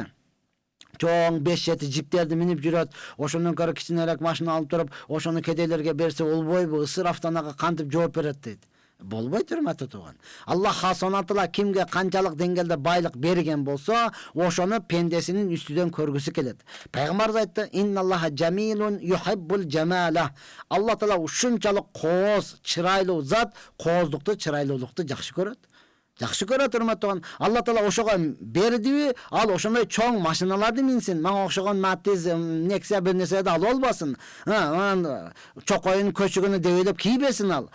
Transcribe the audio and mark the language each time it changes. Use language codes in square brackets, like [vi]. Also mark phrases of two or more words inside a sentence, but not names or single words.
[ky] Чоң 5-7 жиптерди минип жүрөт, ошондон көрө кичинерээк машина алып туруп, ошону кедейлерге берсе болбойбу, ысырафтан ага кантип жооп берет дейт. Болбойт, урматтуу тууган. Аллах [ar] سبحانه تعالى [ky] кимге канчалык деңгээлде байлык берген болсо, ошону пендесинин үстүдөн көргүсү келет. Пайгамбарыбыз айтты: [ar] "إن الله جميل يحب الجمال." [ky] Аллах Таала ушунчалык кооз, чырайлуу зат, кооздукту, чырайлуулукту жакшы көрөт. Жакшы көрөт, урматтуу тууган. Алла Таала ошого бердиби, ал ошондой чоң машиналарды минсин. Мага окшогон Matiz, Nexia бир нерседи алып албасын. Чокойун көчүгүнү дебелеп кийбесин ал.